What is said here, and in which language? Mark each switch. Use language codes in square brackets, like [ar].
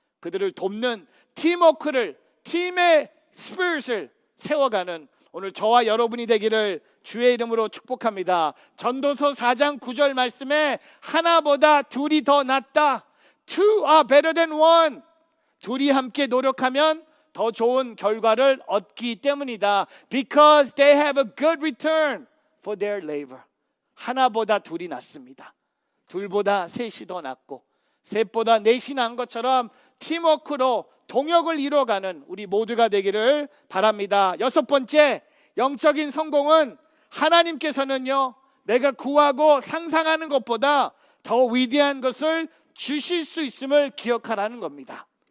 [ko] 그들을 돕는 팀워크를, 팀의 스피릿을 세워가는 오늘 저와 여러분이 되기를 주의 이름으로 축복합니다. 전도서 4장 9절 말씀에 하나보다 둘이 더 낫다. [en] Two are better than one. [ko] 둘이 함께 노력하면 더 좋은 결과를 얻기 때문이다. [en] Because they have a good return for their labor. [ko] 하나보다 둘이 낫습니다. 둘보다 셋이 더 낫고 셋보다 넷이 난 것처럼 팀워크로 동역을 이뤄가는 우리 모두가 되기를 바랍니다. 6번째, 영적인 성공은 하나님께서는요, 내가 구하고 상상하는 것보다 더 위대한 것을 주실 수 있음을 기억하라는 겁니다.